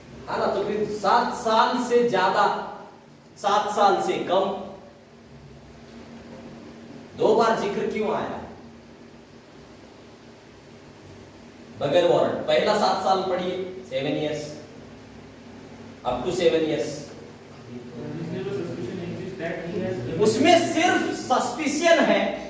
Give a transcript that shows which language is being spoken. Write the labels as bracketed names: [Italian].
[Hindi] हाँ ना, तो फिर 7 साल से ज्यादा, 7 साल से कम, दो बार जिक्र क्यों आया बगैर वारंट? पहला 7 साल पढ़िए, [English] 7 years, up to 7 years. reasonable suspicion exists that he has [Hindi] उसमें सिर्फ सस्पिशियन है,